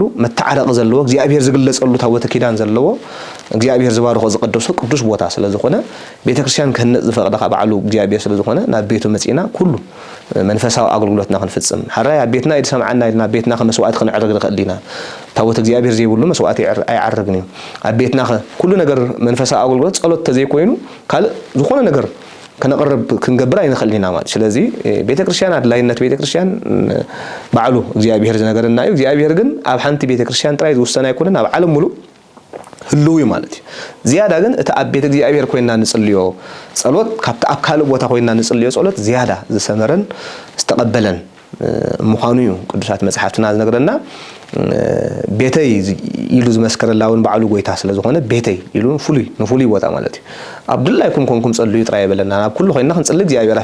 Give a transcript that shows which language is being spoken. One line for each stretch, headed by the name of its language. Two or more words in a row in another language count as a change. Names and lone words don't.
Tigrinya: መተዓረቕ ዘለዎ እግዚአብሔር ዝግለጸሉ ታወተ ኪዳን ዘለዎ እግዚአብሔር ዝባርኾ ዝቀደሶ ቅዱስ ቦታ ስለዝኾነ ቤተክርስቲያን ክህነጽ ዝፈቅደካ ባዕሉ እግዚአብሔር ስለዝኾነ ናብ ቤቱ መጽኢና ኩሉ መንፈሳዊ አገልግሎትና ክንፍጽም ሓራይ አቤትና ይሰማዓና ኢልና ቤትና ከመስዋዕት ክንዕርግ ንኽእልና ታወተ እግዚአብሔር ዘይብሉ መስዋዕት አይዓርግን አቤትና ኩሉ ነገር መንፈሳዊ አገልግሎት ጸሎት ተዘይኮይኑ ካል ዝኾነ ነገር ከነቀርብ ክንገብር አይንኸልና ማለት ስለዚህ ቤተክርስቲያን አድላይነት ቤተክርስቲያን ባዕሉ እግዚአብሔር ዝነገርና እዩ እግዚአብሔር ግን ኣብ ሓንቲ ቤተክርስቲያን ጥራይ ዝውሰና አይኮነን ኣብ ዓለም ሙሉ ህልው ማለት እዩ ዝያዳ ግን እቲ ኣብ ቤተ እግዚአብሔር ኮይና ንጽልዮ ጸሎት ካብቲ ኣብ ካልእ ቦታ ኮይና ንጽልዮ ጸሎት ዝያዳ ዝሰመረን ዝተቀበለን ምዃኑ እዩ ቅዱሳት መጽሓፍትና ዝነገረና ቤተይ ኢሉ ዝመስከረላውን ባዕሉ ጎይታ ስለዝኾነ ቤተይ ኢሉ ንፉሉይ ቦታ ማለት እዩ አብዱላይኩም ኮንኩም ጸልዩ ጥራይ በለና ኣብ ኩሉ ኮይና ክንጽልይ እግዚአብሔር